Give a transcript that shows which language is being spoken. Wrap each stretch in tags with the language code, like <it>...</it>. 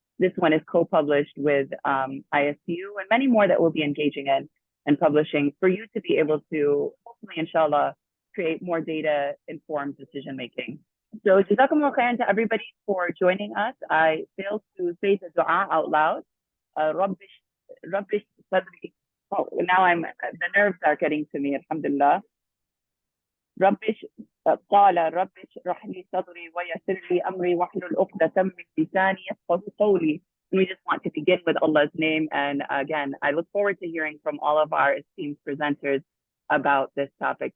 <en>This one is co-published with ISPU and many more that we'll be engaging in and publishing for you to be able to, hopefully, inshallah, create more data-informed decision-making. So, jazakumullah khairan to everybody for joining us. I failed to say the dua out loud. Rabbish sadri. Oh, now the nerves are getting to me, alhamdulillah.</en> <ar>ربش قال ربش اشرح لي صدري ويسر لي أمري واحلل عقدة من لساني يفقهوا قولي.</ar> <en>And we just want to begin with Allah's name. And again, I look forward to hearing from all of our esteemed presenters about this topic.</en>